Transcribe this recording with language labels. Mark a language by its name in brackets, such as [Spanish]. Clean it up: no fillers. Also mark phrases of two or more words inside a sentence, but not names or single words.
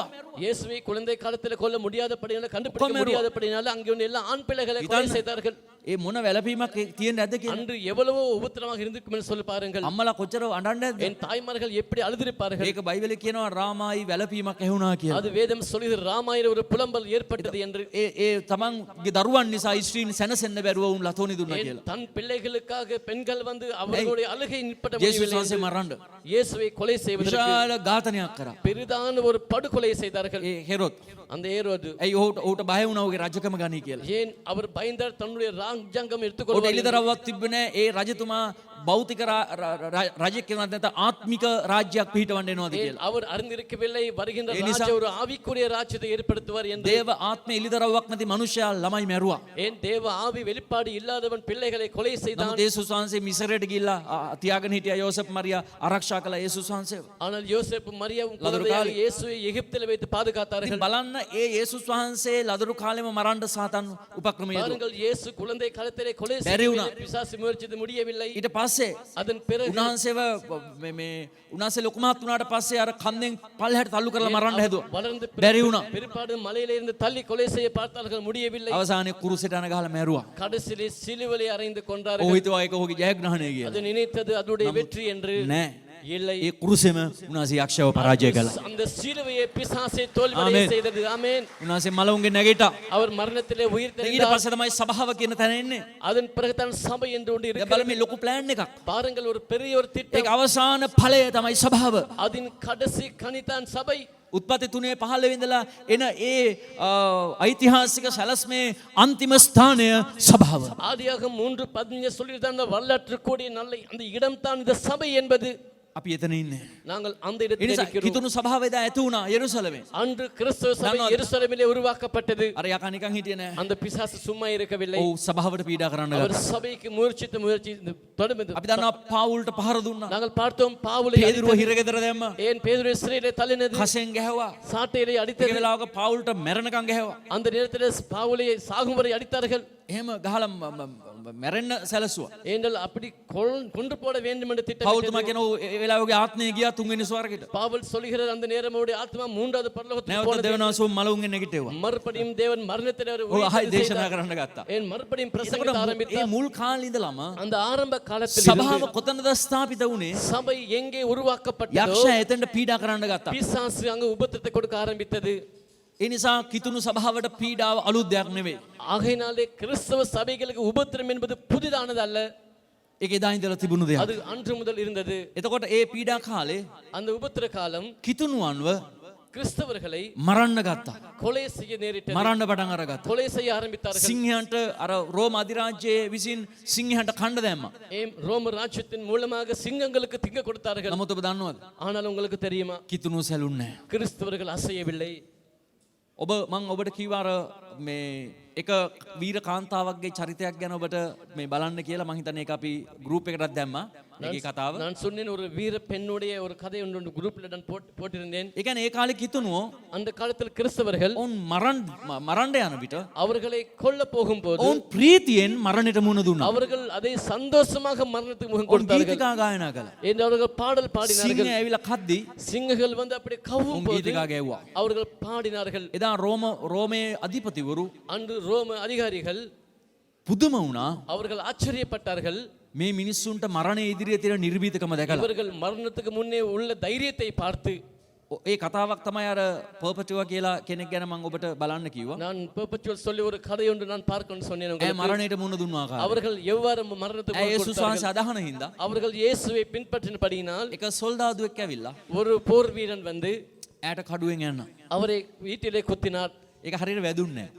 [Tamil] இயேசுவை குழந்தை காலத்துல கொல்ல முடியாதபடினால கண்டுபிடிக்க முடியாதபடினால அங்கே உள்ள எல்லா ஆண் பிள்ளைகளை கொலை செய்தார்கள் [Sinhala] ඒ මොන වැළපීමක් තියෙන්නේ නැද්ද කියලා [Tamil] அன்று எவ்வளவோ உபத்திரமாக இருந்திருக்கும் என்று சொல்லி பாருங்கள் [Sinhala] අම්මලා කොච්චර අඬන්නේ නැද්ද [Tamil] என் தாய்மார்கள் எப்படி அழுதிருப்பார்கள் [Sinhala] ඒක බයිබලේ කියනවා රාමායි වැළපීමක් ඇහුණා කියලා [Tamil] அது வேதம் சொல்லுகிறது ராமாயில ஒரு புலம்பல் ஏற்பட்டது என்று [Sinhala] ඒ තමන්ගේ දරුවන් නිසා ඉස්ත්‍රීන් සැනසෙන්න බැරුව උන් ලතෝනි දුන්නා කියලා [Tamil] தன் பிள்ளைகளுக்காக பெண்கள் வந்து அவர்களுடைய அழுகை நிற்பட [Sinhala] ජේසුස් [Tamil] முடியவில்லை [Sinhala] වහන්සේ මරන්න [Tamil] இயேசுவை கொலை செய்வதற்கு [Sinhala] විශාල ඝාතනයක් කරා [Tamil] பெரிதான ஒரு படுகொலை செய்தார்கள் [Sinhala] ඒ හෙරොත් [Tamil] அந்த ஏரோது [Sinhala] ඇයි ඔහුට බය වුණා ඔහුගේ රජකම ගනී කියලා [Tamil] ஏன் அவர் பயந்தார் தன்னுடைய ராஜ்யங்கம் [Sinhala] ඔහුට [Tamil] எடுத்துக்கொள்வார் [Sinhala] එළිදරව්වක් තිබ්බේ නැහැ ඒ රජතුමා භෞතික රජෙක් වෙනත් නැත්නම් ආත්මික රාජ්‍යයක් පිහිටවන්න එනවාද [Tamil] ஏன் [Sinhala] කියලා [Tamil] அவர் அறிந்திருக்கவில்லை வருகின்ற [Sinhala] ඒ නිසා- [Tamil] ராஜா ஒரு ஆவிக்குரிய ராஜ்யத்தை ஏற்படுத்துவார் என்று [Sinhala] දේව ආත්මේ එළිදරව්වක් නැති මනුෂ්‍යයා ළමයි මැරුවා [Tamil] ஏன் தேவ ஆவி வெளிப்பாடு இல்லாதவன் பிள்ளைகளை கொலை செய்தான் [Sinhala] නමුත් යේසුස් වහන්සේ මිසරයට ගිහිල්ලා තියාගෙන හිටියා යෝසප් මරියා ආරක්ෂා කළා යේසුස් වහන්සේව [Tamil] ஆனால் யோசேப்பு மரியாவும் லதரு குழந்தையாக காலி. இயேசுவை எகிப்தில் வைத்து பாதுகாத்தார்கள் [Sinhala] ඉතින් බලන්න ඒ යේසුස් වහන්සේ ලදරු කාලෙම මරන්න සාතන් උපක්‍රම යෙදුවා [Tamil] பாருங்கள் இயேசு குழந்தை காலத்திலே கொலை [Sinhala] බැරි [Tamil] செய்ய [Sinhala] වුණා. [Tamil] பிசாசு முயற்சித்து முடியவில்லை [Sinhala] ඊට පස්සේ [Tamil] அதன் பிறகு [Sinhala] උන්වහන්සේව මේ උන්වහන්සේ ලොකුමහත් වුණාට පස්සේ අර කන්දෙන් පල්ලෙහාට තල්ලු කරලා මරන්න හැදුවා [Tamil] வளர்ந்து [Sinhala] බැරි වුණා [Tamil] பிற்பாடு மலையில இருந்து தள்ளி கொலை செய்ய பார்த்தார்கள் முடியவில்லை [Sinhala] අවසානයේ කුරුසෙට අන ගහලා මැරුවා [Tamil] கடைசியிலே சிலுவையை அறைந்து [Sinhala] ඔහු [Tamil] கொண்டார்கள் [Sinhala] හිතුවා ඒක ඔහුගේ ජයග්‍රහණය කියලා [Tamil] அது நினைத்தது அதனுடைய வெற்றி என்று [Sinhala] නෑ [Tamil] இல்லை [Sinhala] ඒ කුරුසෙම උන්වහන්සේ යක්ෂයව පරාජය කළා [Tamil] அந்த சிலுவையை பிசாசை தோல்வியடைய ஆமென். செய்தது ஆமென் [Sinhala] උන්වහන්සේ මලවුන්ගේ නැගිටා [Tamil] அவர் மரணத்திலே உயிர் [Sinhala] ඊට [Tamil] தெழுந்தார் [Sinhala] පස්සේ තමයි සභාව කියන තැන එන්නේ [Tamil] அதன் பிறகு தான் சபை என்று ஒன்று [Sinhala] දැන් [Tamil] இருக்கிறது [Sinhala] බලන්න මේ ලොකු ප්ලෑන් එකක් [Tamil] பாருங்கள் ஒரு பெரிய ஒரு [Sinhala] ඒක [Tamil] திட்டம் [Sinhala] අවසාන ඵලය තමයි සභාව [Tamil] அதன் கடைசி கனிதான் சபை [Sinhala] උත්පත්ති 3:15 ඉඳලා එන ඒ ඓතිහාසික සැලැස්මේ අන්තිම ස්ථානය සභාව [Tamil] ஆதியாகமம் 3:15 சொல்லியிருந்த அந்த வரலாற்று கூடிய நல்ல அந்த இடம் தான் இந்த சபை என்பது [Sinhala] අපි එතන ඉන්නේ [Tamil] நாங்கள் அந்த [Sinhala] ඒ [Tamil] இடத்தில் [Sinhala] නිසා [Tamil] இருக்கிறோம் [Sinhala] කිතුණු සභාව එදා ඇති වුණා යෙරුසලමේ [Tamil] அன்று கிறிஸ்தவ சபை நாங்கள் எருசலேமிலே உருவாக்கப்பட்டது [Sinhala] අර යකා නිකන් හිටියේ නෑ [Tamil] அந்த பிசாசு சும்மா இருக்கவில்லை [Sinhala] ඔව් සභාවට පීඩා කරන්න [Tamil] அவர் [Sinhala] ගත්තා [Tamil] சபைக்கு முயற்சி தொடர்ந்து [Sinhala] අපි දන්නවා පාවුල්ට පහර දුන්නා [Tamil] நாங்கள் பார்த்தோம் பாவுலை [Sinhala] පේදුරුව [Tamil] அடித்தது. [Sinhala] හිරගෙදර දැම්මා [Tamil] ஏன் பேதுரு சிறையிலே தள்ளினது [Sinhala] කසෙන් ගැහුවා [Tamil] சாட்டையிலே [Sinhala] එක [Tamil] அடித்தது [Sinhala] වෙලාවක පාවුල්ට මැරෙනකන් ගැහුවා [Tamil] அந்த நேரத்தில் பாவுலை சாகும் வரை அடித்தார்கள் [Sinhala] එහෙම ගහලා මැරෙන්න සැලසුවා [Tamil] ஏனென்றால் அப்படி கொன்று போட வேண்டும் என்று [Sinhala] පවුල්තුමා [Tamil] திட்டம் [Sinhala] කියනවා ඒ වෙලාවගේ ආත්මය ගියා තුන්වෙනි ස්වර්ගයට [Tamil] பாவல் சொல்லுகிறார் அந்த நேரம் அவருடைய ஆத்மா மூன்றாவது பரலோகத்துக்கு [Sinhala] නැවත [Tamil] போனது [Sinhala] දෙවනාසෝ මලවුන්ගෙන් නැගිටෙව්වා [Tamil] மறுபடியும் தேவன் மரணத்தில் அவர் [Sinhala] ඔව් [Tamil] உயிர்த்தெழுந்து [Sinhala] ආයි දේශනා [Tamil] செய்தார். [Sinhala] කරන්න ගත්තා [Tamil] ஏன் மறுபடியும் [Sinhala] එතකොට [Tamil] பிரசங்கிக்க [Sinhala] ඒ [Tamil] ஆரம்பித்தார் [Sinhala] මුල් කාලේ ඉඳලම [Tamil] அந்த ஆரம்ப காலத்தில் [Sinhala] සභාව [Tamil] இருந்து [Sinhala] කොතනද ස්ථාපිත වුණේ [Tamil] சபை எங்கே உருவாக்கப்பட்டதோ [Sinhala] යක්ෂයා එතෙන්ට පීඩා කරන්න ගත්තා [Tamil] பிசாசு அங்கு உபத்திரத்தை கொடுக்க ஆரம்பித்தது [Sinhala] ඒ නිසා කිතුණු සභාවට පීඩාව අලුත් දෙයක් නෙවෙයි [Tamil] ஆகையினாலே கிறிஸ்தவ சபைகளுக்கு உபத்திரம் என்பது புதிதானது அல்ல [Sinhala] ඒක එදා ඉඳලා තිබුණු දෙයක් [Tamil] அது அன்று முதல் இருந்தது [Sinhala] එතකොට ඒ පීඩා කාලේ [Tamil] அந்த உபத்திர காலம் [Sinhala] කිතුණුවන්ව [Tamil] கிறிஸ்தவர்களை [Sinhala] මරන්න ගත්තා [Tamil] கொலை செய்ய நேரிட்டது [Sinhala] මරන්න පටන් අරගත්තා [Tamil] கொலை செய்ய ஆரம்பித்தார்கள் [Sinhala] සිංහයන්ට අර රෝම අධිරාජ්‍යයේ විසින් සිංහයන්ට කණ්ඩ දැම්මා [Tamil] ஏன் ரோம ராஜ்யத்தின் மூலமாக சிங்கங்களுக்கு திங்க கொடுத்தார்கள் [Sinhala] නමුත් ඔබ දන්නවද [Tamil] ஆனால் உங்களுக்கு தெரியுமா [Sinhala] කිතුණු සැලුන්නේ [Tamil] கிறிஸ்தவர்கள் அசையவில்லை [Sinhala] ඔබ මං ඔබට කිව්වා අර මේ එක වීර කාන්තාවක්ගේ චරිතයක් ගැන ඔබට මේ බලන්න කියලා මං හිතන්නේ ඒක අපි ගෲප් එකකටත් දැම්මා මේකේ කතාව [Tamil] நான் சொன்னேன் ஒரு வீர பெண்ணுடைய ஒரு கதை ஒன்று குரூப்ல நான் போட்டிருந்தேன் [Sinhala] ඒ කියන්නේ ඒ කාලේ කිතුණුවෝ [Tamil] அந்த காலத்தில் கிறிஸ்தவர்கள் [Sinhala] ඔවුන් මරන්න යන විට [Tamil] அவர்களை கொல்ல போகும்போது [Sinhala] ඔවුන් ප්‍රීතියෙන් මරණයට මුහුණ දුන්නා [Tamil] அவர்கள் அதை சந்தோஷமாக மரணத்துக்கு முகம் [Sinhala] ඔවුන් [Tamil] கொடுத்தார்கள் [Sinhala] ගීතිකා ගායනා කළා [Tamil] என்று அவர்கள் பாடல் பாடினார்கள் [Sinhala] සිංහය ඇවිල්ලා කද්දි [Tamil] சிங்கங்கள் வந்து அப்படி கவும் [Sinhala] ඔවුන් [Tamil] போது [Sinhala] ගීතිකා ගැව්වා [Tamil] அவர்கள் பாடினார்கள் [Sinhala] එදා රෝමේ අධිපතිවරු [Tamil] அன்று ரோம அதிகாரிகள் [Sinhala] පුදුම වුණා [Tamil] அவர்கள் ஆச்சரியப்பட்டார்கள் [Sinhala] මේ මිනිස්සුන්ට මරණය ඉදිරියේ තියෙන නිර්භීතකම දැකලා [Tamil] இவர்கள் மரணத்துக்கு முன்னே உள்ள தைரியத்தை பார்த்து [Sinhala] ඒ කතාවක් තමයි අර පර්පටිවා කියලා කෙනෙක් ගැන මම ඔබට බලන්න කිව්වා. [Tamil] நான் பெர்பச்சுவல் சொல்லி ஒரு கதை ஒன்று நான் பார்க்கணும்னு சொன்னேன் [Sinhala] ඒ [Tamil] உங்களுக்கு. [Sinhala] මරණයට මුහුණ දුන්නා කාලේ. [Tamil] அவர்கள் எவ்வாறு மரணத்துக்கு முகம் [Sinhala] යේසුස් [Tamil] கொடுத்தார்கள்? [Sinhala] වහන්සේ අදහන හින්දා [Tamil] அவர்கள் இயேசுவை பின்பற்றினபடியினால் [Sinhala] එක සොල්දාදුවෙක් ඇවිල්ලා [Tamil] ஒரு போர் வீரன் வந்து [Sinhala] ඈට කඩුවෙන් යන්න. [Tamil] அவரை வீட்டிலே குத்தினார். [Sinhala] ඒක හරියට වැදුන්නේ නැහැ.